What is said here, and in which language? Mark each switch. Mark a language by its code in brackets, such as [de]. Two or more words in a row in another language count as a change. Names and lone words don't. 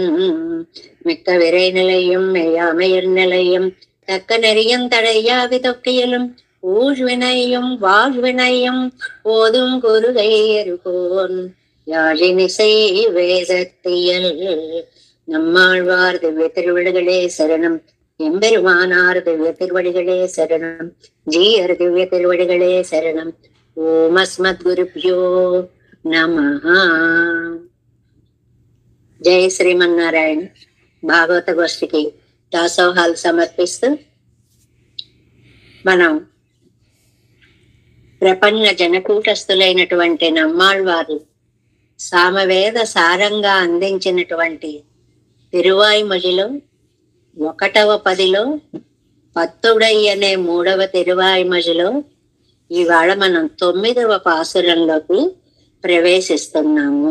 [ta] மிக்க விரை நிலையும் மெய்யாமையர் நிலையும் தக்க நெறியும் தடையாவி தொக்கையிலும் ஊழ்வினையும் வாழ்வினையும் ஓதும் குருகையருகோன் யாழினிசை வேதத்தியல். நம்மாழ்வார் திவ்ய திருவடிகளே சரணம். எம்பெருமானார் திவ்ய திருவடிகளே சரணம். ஜீயர் திவ்ய திருவடிகளே சரணம். [sa] ॐ अस्मद्गुरुभ्यो नमः. [te] జై శ్రీమన్నారాయణ. భాగవత గోష్ఠికి దాసోహాలు సమర్పిస్తూ మనం ప్రపంచ జనకూటస్థులైనటువంటి నమ్మాళ్వారు సామవేద సారంగా అందించినటువంటి తిరువాయిమొழிలో 1వ పదిలో పత్తుడై అనే 3వ తిరువాయిమొழிలో ఇవాళ మనం 9వ పాసురంలోకి ప్రవేశిస్తున్నాము.